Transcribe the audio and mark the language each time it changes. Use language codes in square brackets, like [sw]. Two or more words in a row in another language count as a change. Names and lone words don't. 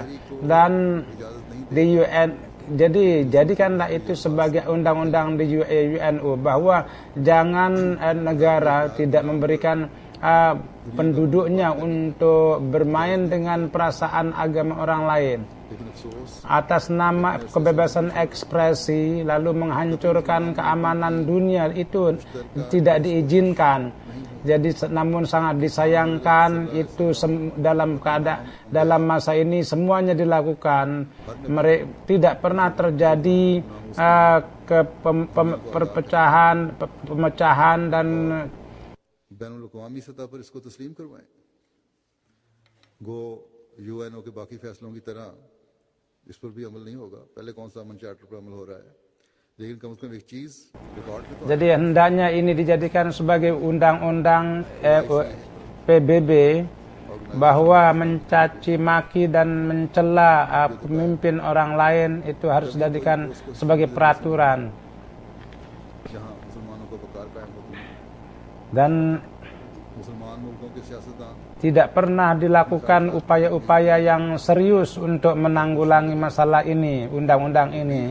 [id] Dan di UN, jadikanlah itu sebagai undang-undang di UNO bahwa jangan negara tidak memberikan penduduknya untuk bermain dengan perasaan agama orang lain atas nama kebebasan ekspresi, lalu menghancurkan keamanan dunia, itu tidak diizinkan. Jadi namun sangat disayangkan itu dalam masa ini semuanya dilakukan. Tidak pernah terjadi pemecahan dan [ur] بین الاقوامی سطح پر اس کو تسلیم کروائیں. گو یو این او کے باقی فیصلوں کی طرح اس پر بھی عمل نہیں ہوگا. پہلے کون سا امن چارٹر پر عمل ہو رہا ہے، لیکن کم سے کم ایک چیز ریکارڈ میں. [id] Jadi hendaknya ini dijadikan sebagai undang-undang PBB bahwa mencaci maki dan mencela pemimpin orang lain itu harus dijadikan sebagai peraturan. Dan tidak pernah dilakukan upaya-upaya yang serius untuk menanggulangi masalah ini, undang-undang ini.